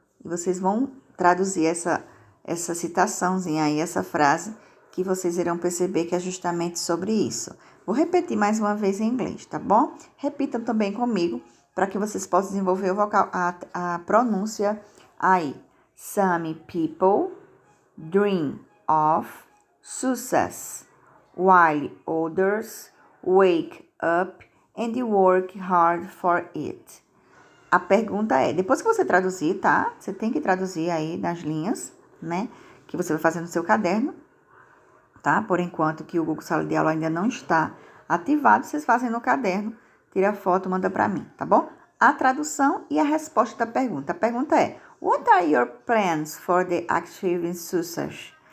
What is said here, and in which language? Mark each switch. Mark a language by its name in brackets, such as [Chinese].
[Portuguese] E vocês vão traduzir essa citaçãozinha aí, essa frase, que vocês irão perceber que é justamente sobre isso. Vou repetir mais uma vez em inglês, tá bom? Repitam também comigo, para que vocês possam desenvolver a pronúncia aí. [English] Some people dream of success, while others wake up and work hard for it. [Portuguese] A pergunta é, depois que você traduzir, tá? Você tem que traduzir aí nas linhas, né? Que você vai fazer no seu caderno, tá? Por enquanto que o Google Sala de Aula ainda não está ativado, vocês fazem no caderno, tira a foto, manda para mim, tá bom? A tradução e a resposta da pergunta. A pergunta é, [English] what are your plans for the achieving success?